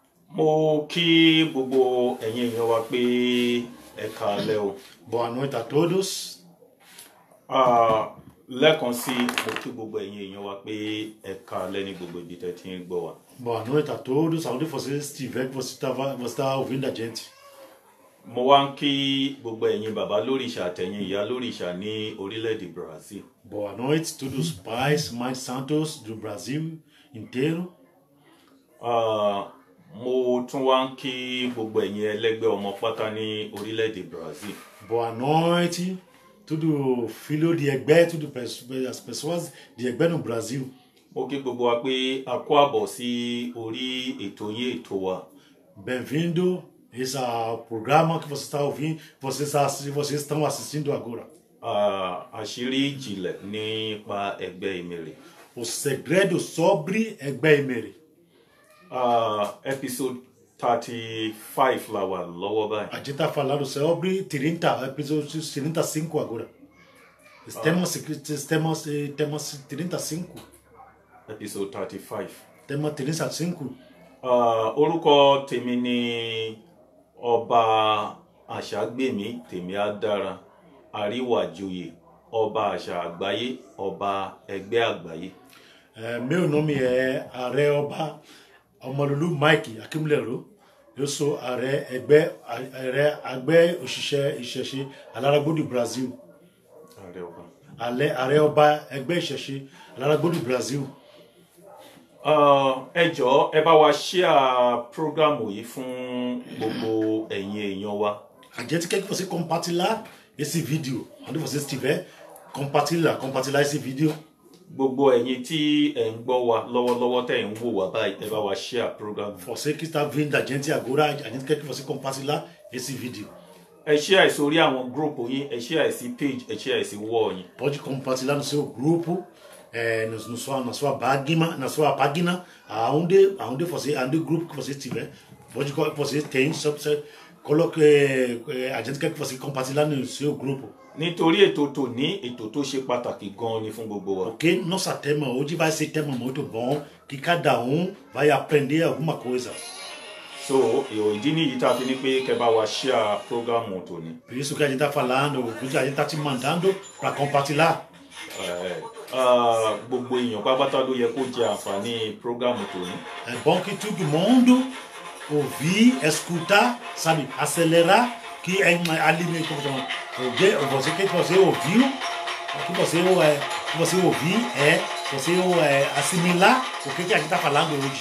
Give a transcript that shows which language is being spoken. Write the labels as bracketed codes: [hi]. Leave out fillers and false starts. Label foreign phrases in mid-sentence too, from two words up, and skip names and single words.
[yo] Mo kí gbogbo ẹ̀yin èèyàn wa pé ẹ káalẹ́ o. [pt] Boa noite a todos. [yo] Lẹ́ẹ̀kan sí mo kí gbogbo ẹ̀yin èèyàn wa pé ẹ káalẹ́ ní gbogbo ibi tẹ́ ti ń gbọ́ wa. [pt] Boa noite a todos. Aonde você estiver, que você está ouvindo a gente. [yo] Mo wá ń kí gbogbo ẹ̀yin bàbá lórìṣà àtẹ̀yin ìyá lórìṣà ní orílẹ̀-èdè Brazil. [pt] Boa noite a todos os pais, mães santos do Brasil inteiro. [yo] Mo tún wá ń kí gbogbo ẹ̀yin ẹlẹ́gbẹ́ ọmọ pátá ní orílẹ̀-èdè Brazil. [pt] Boa noite, tudo filho de Egbé, tudo as pessoas de Egbé no Brasil. [yo] Mo kí gbogbo wa pé a kú àbọ̀ sí orí ètò yín ètò wa. [pt] Bem-vindo a esse programa que você está ouvindo, vocês estão assistindo agora. [yo] Àṣírí ìjìnlẹ̀ nípa ẹgbẹ́ Emèrè. [pt] O segredo sobre Egbé Emèrè. [yo] Episode 35 la wà lọ́wọ́ báyìí. [pt] A gente está falando sobre 30, episódio 35 agora. Temos 35. Episode 35. Tema 35. [yo] Orúkọ tèmi ni Ọba Àṣàgbèmí Tèmi Adára Àríwájòyè Ọba Àṣà Àgbáyé Ọba Ẹgbẹ́ Àgbáyé. [pt] Meu nome é Ààrẹ Ọba Ọmọlúlú Mike Akínmúlẹ̀rọ. Eu sou [yo] ààrẹ ẹgbẹ́ òṣìṣẹ́ ìṣẹ̀ṣe [pt] Alárágbó do Brasil. [yo] Ààrẹ ọba ẹgbẹ́ ìṣẹ̀ṣe Alárágbó do Brasil. Ẹ jọ̀ọ́ ẹ bá wa [en] share program [yo] yìí fún gbogbo ẹ̀yin èèyàn wa. [pt] A gente quer que você compartilhar esse vídeo. Onde você estiver, compartilhar esse vídeo. [yo] Gbogbo ẹ̀yin tí ẹ ń gbọ́ wa lọ́wọ́lọ́wọ́ tẹ́ ń wò wá báyìí ẹ bá wa [en] share program. [pt] Você que está vendo a gente agora, a gente quer que você compartilhar esse vídeo. [yo] Ẹ share sórí àwọn group yín, ẹ share sí page, ẹ share sí wall yín. [pt] Pode compartilhar no seu grupo, na sua página, aonde grupo que você tiver. Pode você tem, só você coloque, a gente quer que você compartilhar no seu grupo. [yo] Nítorí ètò tòní ètò tó ṣe pàtàkì gan ni fún gbogbo wa. [pt] Porque nossa tema hoje vai ser tema muito bom, que cada vai aprender alguma coisa. [yo] So, ìdí nìyí tá a fi ní pé kẹ́ bá wa [en] share program [yo] tòní. [pt] Por isso que a gente está falando, por isso a gente está te mandando para compartilhar. [yo] Gbogbo èèyàn pápátá ló yẹ kó jẹ àǹfààní program tòní. [pt] É bom que todo mundo ouvir, escutar, sabe, acelerar, que é alimento, você que você ouviu, que você ouvir você assimilar o que a gente está falando hoje.